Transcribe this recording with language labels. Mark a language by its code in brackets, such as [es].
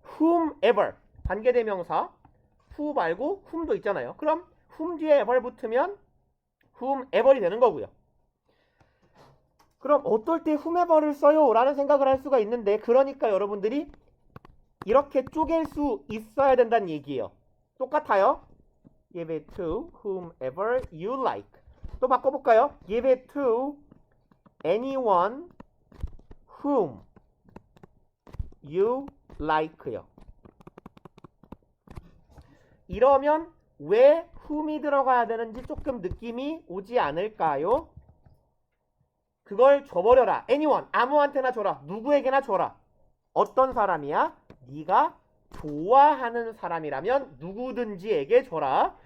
[ko] whomever 관계대명사 who 말고 whom도 있잖아요. 그럼 whom 뒤에 ever 붙으면 whomever이 되는 거고요. 그럼 어떨 때 whomever를 써요? 라는 생각을 할 수가 있는데, 그러니까 여러분들이 이렇게 쪼갤 수 있어야 된다는 얘기예요. 똑같아요. [en] give it to whomever you like. [ko] 또 바꿔볼까요? [en] give it to anyone whom you like요. [ko] 이러면 왜 whom이 들어가야 되는지 조금 느낌이 오지 않을까요? 그걸 줘버려라. anyone, 아무한테나 줘라. 누구에게나 줘라. 어떤 사람이야? 네가 좋아하는 사람이라면 누구든지에게 줘라.